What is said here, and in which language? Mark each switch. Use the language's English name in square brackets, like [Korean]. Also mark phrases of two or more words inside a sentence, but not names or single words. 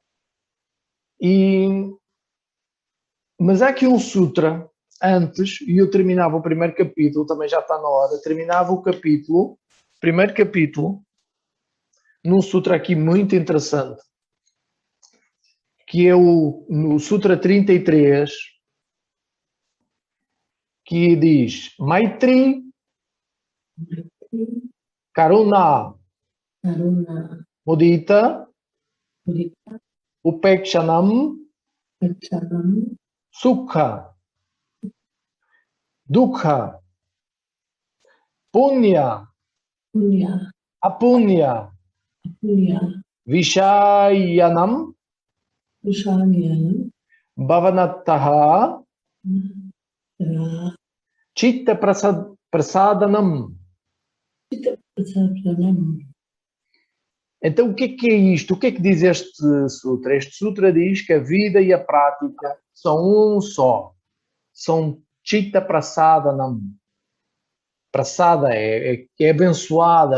[Portuguese] Mas há aqui um sutra antes, e eu terminava o primeiro capítulo, também já está na hora, terminava o capítulo, primeiro capítulo, num sutra aqui muito interessante, que é no Sutra 33, que diz [Sanskrit] Maitri, Karuna, Mudita, Upekshanam, Sukha, Dukha, Punya, Apunya, Vishayanam, Bhavanataha, Chitta Prasadanam. [Portuguese] Então, o que é isto? O que é que diz este sutra? Este sutra diz que a vida e a prática são um só. São [Sanskrit] Chitta Prasadanam. [Portuguese] Prasada é abençoada.